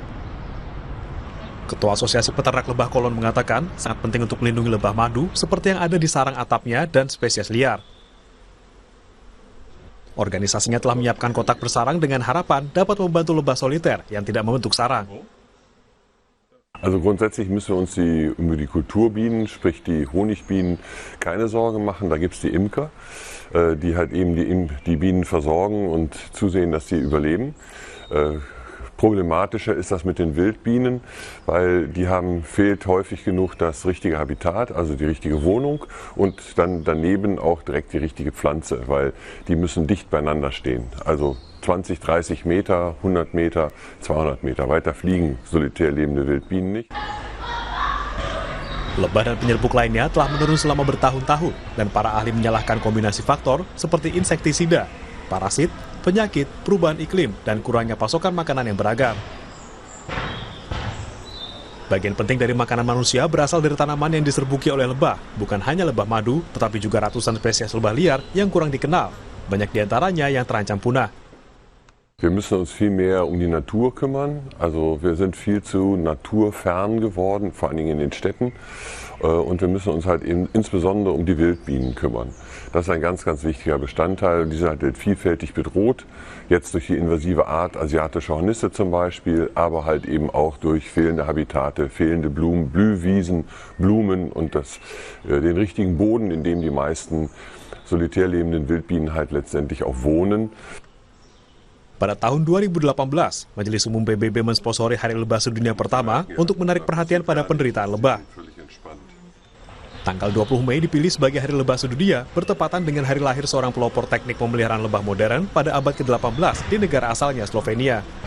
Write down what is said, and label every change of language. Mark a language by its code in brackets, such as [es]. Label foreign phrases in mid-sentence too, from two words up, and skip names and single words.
[id] Ketua Asosiasi Peternak Lebah Cologne mengatakan sangat penting untuk melindungi lebah madu seperti yang ada di sarang atapnya dan spesies liar. Organisasinya telah menyiapkan kotak bersarang dengan harapan dapat membantu lebah soliter yang tidak membentuk sarang. [de] Also grundsätzlich müssen wir uns über die Kulturbienen, sprich die Honigbienen, keine Sorgen machen. Da gibt es die Imker, die halt eben die Bienen versorgen und zusehen, dass sie überleben. Problematischer ist das mit den Wildbienen, weil fehlt häufig genug das richtige Habitat, also die richtige Wohnung und dann daneben auch direkt die richtige Pflanze, weil die müssen dicht beieinander stehen. Also 20, 30 Meter, 100 Meter, 200 Meter. Weiter fliegen solitär lebende Wildbienen nicht. [id] Lebah dan penyerbuk lainnya telah menurun selama bertahun-tahun dan para ahli menyalahkan kombinasi faktor seperti insektisida, parasit, penyakit, perubahan iklim, dan kurangnya pasokan makanan yang beragam. Bagian penting dari makanan manusia berasal dari tanaman yang diserbuki oleh lebah, bukan hanya lebah madu, tetapi juga ratusan spesies lebah liar yang kurang dikenal. Banyak diantaranya yang terancam punah. [de] Wir müssen uns viel mehr um die Natur kümmern. Also wir sind viel zu naturfern geworden, vor allen Dingen in den Städten. Und wir müssen uns halt eben insbesondere um die Wildbienen kümmern. Das ist ein ganz, ganz wichtiger Bestandteil. Die sind halt vielfältig bedroht. Jetzt durch die invasive Art asiatischer Hornisse zum Beispiel, aber halt eben auch durch fehlende Habitate, fehlende Blumen, Blühwiesen, Blumen und den richtigen Boden, in dem die meisten solitär lebenden Wildbienen halt letztendlich auch wohnen. [id] Pada tahun 2018, Majelis Umum PBB mensponsori Hari Lebah Sedunia pertama untuk menarik perhatian pada penderitaan lebah. Tanggal 20 Mei dipilih sebagai Hari Lebah Sedunia bertepatan dengan hari lahir seorang pelopor teknik pemeliharaan lebah modern pada abad ke-18 di negara asalnya Slovenia.